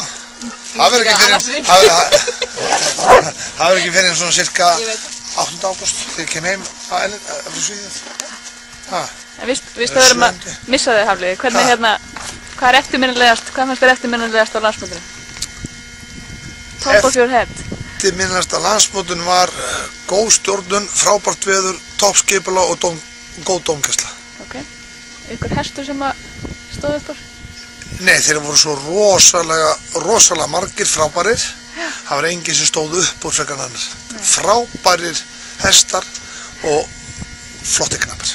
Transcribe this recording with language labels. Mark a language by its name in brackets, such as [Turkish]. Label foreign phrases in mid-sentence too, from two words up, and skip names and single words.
[Icelandic] Það verður ekki fyrir en svona cirka 8. ágúst þegar ég kem heim frá Svíðið. Vistu að við erum að missa þig, Hafliði. Hvernig hvað er eftirminnilegast, hvað fannst þér eftirminnilegast á landsmótinu? [English] Top of your head. [Icelandic] Eftirminnilegast á landsmótinu var góð stjórnun, frábært veður, toppskipulag og góð dómgæsla. Ok. Ykkur hestur sem að stóð upp úr? Nei, þeir voru svo rosalega margir frábærir. Það var enginn sem stóð upp úr frekar en annar. Frábærir hestar og flotti knappar.